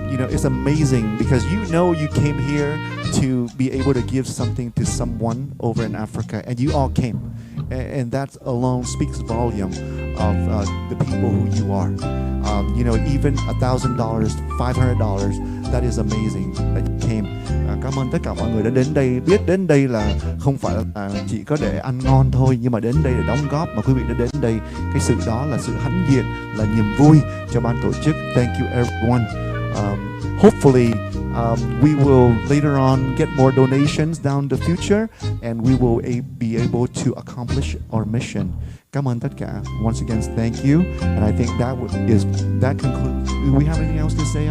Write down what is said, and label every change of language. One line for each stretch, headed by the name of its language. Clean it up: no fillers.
English: It's amazing because you came here to be able to give something to someone over in Africa, and you all came, and that alone speaks volume of the people who you are. Even $1,000, $500, That is amazing that you came.
Vietnamese: Cảm ơn tất cả mọi người đã đến đây. Biết đến đây là không phải là chỉ có để ăn ngon thôi, nhưng mà đến đây để đóng góp. Mà quý vị đã đến đây, cái sự đó là sự hãnh diện, là niềm vui cho ban tổ chức.
English: Thank you everyone. Hopefully we will later on get more donations down the future, and we will be able to accomplish our mission.
Vietnamese: Cảm ơn tất cả.
English: Once again, thank you. And I think that concludes. Do we have anything else to say?